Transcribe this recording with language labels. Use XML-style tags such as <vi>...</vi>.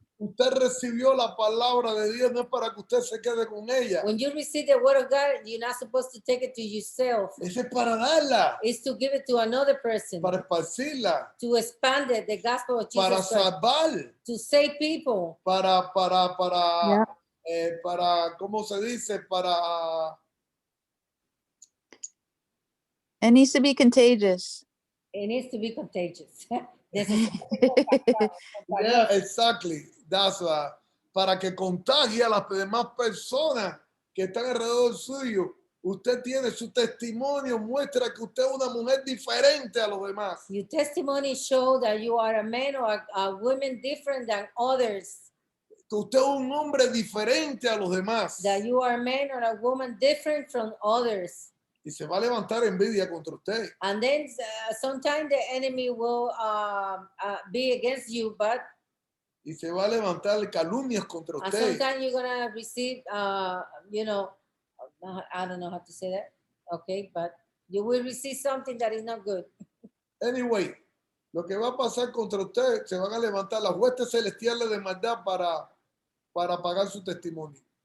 <es>Usted recibió la palabra de Dios, no es para que usted se quede con ella.</es> <en>When you receive the word of God, you're not supposed to take it to yourself.</en> <es>Ese es para darla,</es> <en>It's to give it to another person,</en> <es>para esparcirla,</es> <en>to expand it, the gospel of</en> <es>para</es> <en>Jesus Christ,</en> <es>salvar,</es> <en>to save people.</en> <es>para,</es> <en>Yeah.</en> <es>para, ¿cómo se dice? Para,</es> <en>It needs to be contagious. It needs to be contagious. This is yeah, exactly. That's</en> <es>para que contagie a las demás personas que están alrededor suyo. Usted tiene su testimonio, muestra que usted es una mujer diferente a los demás.</es> <en>your testimony show that you are a man or a woman different than others,</en> <es>Que usted es un hombre diferente a los demás.</es> <en>that you are a man or a woman different from others.</en> <es>Y se va a levantar envidia contra usted.</es> <en>And then sometimes the enemy will be against you, but</en> <es>Y se va a levantar calumnias contra</es> <en>and</en> <es>usted.</es> <en>sometimes you're gonna receive, you know, I don't know how to say that. Okay, but you will receive something that is not good. Anyway,</en> <es>lo que va a pasar contra usted, se van a levantar las huestes celestiales de maldad para pagar su testimonio.</es>